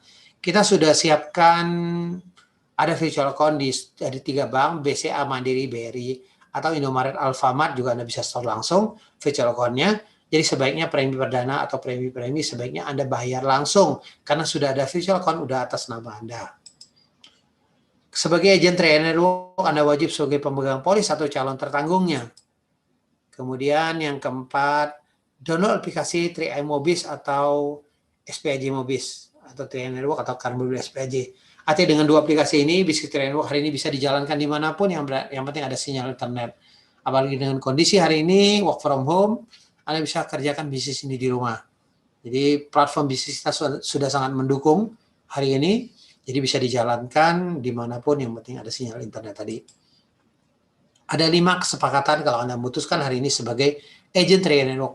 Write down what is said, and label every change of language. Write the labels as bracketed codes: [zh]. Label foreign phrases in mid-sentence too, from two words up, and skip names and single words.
[id] Kita sudah siapkan ada [en] virtual account [id] dari 3 bank, BCA, Mandiri, BRI, atau Indomaret, Alfamart juga Anda bisa store langsung [en] virtual account- [id] nya. Jadi sebaiknya premi perdana atau premi-premi sebaiknya Anda bayar langsung karena sudah ada [en] virtual account [id] udah atas nama Anda. Sebagai agen Trade and Network, Anda wajib sebagai pemegang polis atau calon tertanggungnya. Kemudian yang keempat, download aplikasi 3i Mobis atau SPAJ Mobis atau Trade and Network atau Karbobil SPAJ. Artinya dengan 2 aplikasi ini, bisnis Trade and Network hari ini bisa dijalankan dimanapun, yang penting ada sinyal internet. Apalagi dengan kondisi hari ini, [en] work from home, [id] Anda bisa kerjakan bisnis ini di rumah. Jadi platform bisnis kita sudah sangat mendukung hari ini, jadi bisa dijalankan dimanapun, yang penting ada sinyal internet tadi. Ada 5 kesepakatan kalau Anda memutuskan hari ini sebagai agent Trade and Network.